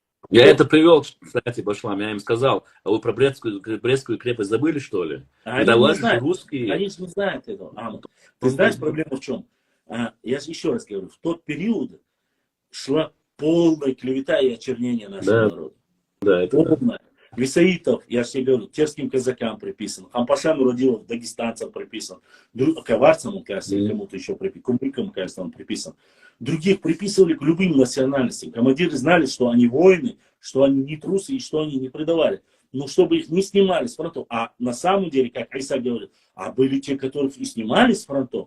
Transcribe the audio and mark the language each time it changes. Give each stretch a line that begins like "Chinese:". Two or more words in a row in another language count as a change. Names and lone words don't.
Russian: Я это привел, кстати, Башлам, я им сказал, а вы про Брестскую крепость забыли, что ли? Они Да не ладно, знают, русские. они же не знают этого. Ты знаешь, проблема в чем? Я же еще раз говорю, в тот период шла полная клевета и очернение нашего народа. Да, это полная. Висаитов, я же тебе говорю, терским казакам приписан, Хампаша Мурадилов, дагестанцам приписан, коварцам, он, кажется, или кому-то еще приписан, кумрикам, кажется, он приписан. Других приписывали к любым национальностям. Командиры знали, что они воины, что они не трусы и что они не предавали. Но чтобы их не снимали с фронтов. А на самом деле, как Айса говорит, были те, которых и снимали с фронтов.